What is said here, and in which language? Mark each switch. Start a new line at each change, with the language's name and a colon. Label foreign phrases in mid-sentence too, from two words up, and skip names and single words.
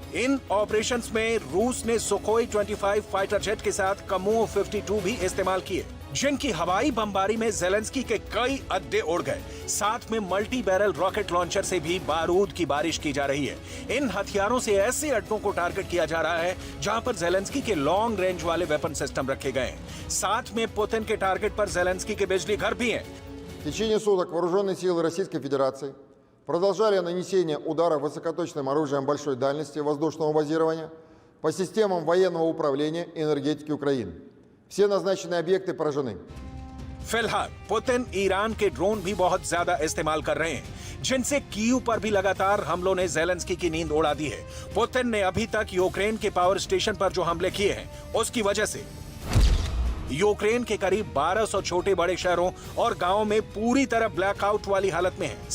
Hindi: इन ऑपरेशंस में रूस ने सुखोई 25
English: fighter jet
Hindi: के साथ कमो 52 भी इस्तेमाल किए, जिनकी हवाई बमबारी में ज़ेलेंस्की के कई अड्डे उड़ गए। साथ में
English: multi barrel rocket launcher
Hindi: से भी बारूद की बारिश की जा रही है। इन हथियारों से ऐसे अड्डों को टारगेट किया जा रहा है जहां पर ज़ेलेंस्की के
English: long range
Hindi: वाले
English: weapon system
Hindi: रखे गए हैं। साथ में पुतिन के टारगेट पर ज़ेलेंस्की के बिजली घर भी हैं।
Russian: В течение суток вооруженные силы Российской Федерации продолжали нанесение ударов высокоточным оружием большой дальности воздушного базирования по системам военного управления и энергетики Украины. Все назначенные объекты поражены.
Hindi: फिलहाल पुतिन ईरान के ड्रोन भी बहुत ज्यादा इस्तेमाल कर रहे हैं, जिनसे कीव पर भी लगातार हमलों ने ज़ेलेंस्की की नींद उड़ा दी है। पुतिन ने अभी तक यूक्रेन के
English: power station
Hindi: पर जो हमले किए हैं उसकी वजह से यूक्रेन के करीब 1200 छोटे बड़े शहरों और गांवों में पूरी तरह ब्लैकआउट वाली हालत में है।